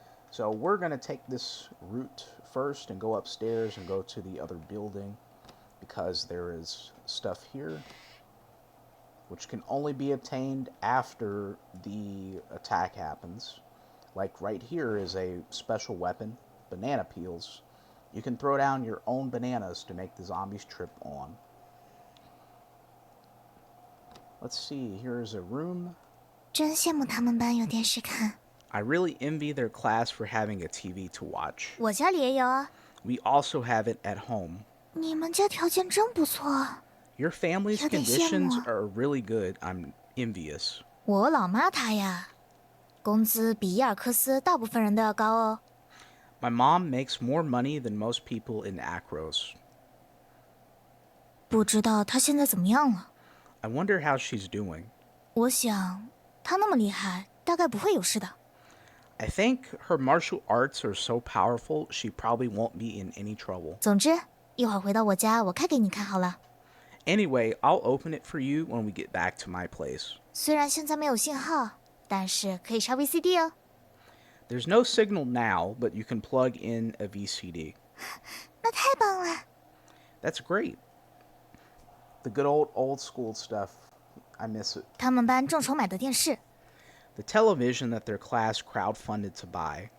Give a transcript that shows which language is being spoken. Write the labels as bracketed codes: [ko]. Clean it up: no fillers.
[en] So we're going to take this route first and go upstairs and go to the other building because there is stuff here which can only be obtained after the attack happens. Like right here is a special weapon, banana peels. You can throw down your own bananas to make the zombies trip on. Let's see, here's a room. [zh] 真羡慕他们班有电视看。 [en] I really envy their class for having a TV to watch. [zh] 我家里也有啊。 [en] We also have it at home. [zh] 你们家条件真不错。 [en] Your family's [zh] 有点羡慕。 [en] conditions are really good. I'm envious. [zh] 我老妈她呀，工资比伊尔克斯大部分人都要高哦。 [en] My mom makes more money than most people in Akros. [zh] 不知道她现在怎么样了。 [en] I wonder how she's doing. [zh] 我想她那么厉害，大概不会有事的。 [en] I think her martial arts are so powerful, she probably won't be in any trouble. [zh] 总之，一会儿回到我家，我开给你看好了。 [en] Anyway, I'll open it for you when we get back to my place. [zh] 虽然现在没有信号，但是可以插 VCD 哦。 [en] There's no signal now, but you can plug in a VCD. [zh] 那太棒了！ [en] That's great. The good old school stuff. I miss it. [zh] 他们班众筹买的电视， [en] The television that their class crowdfunded to buy.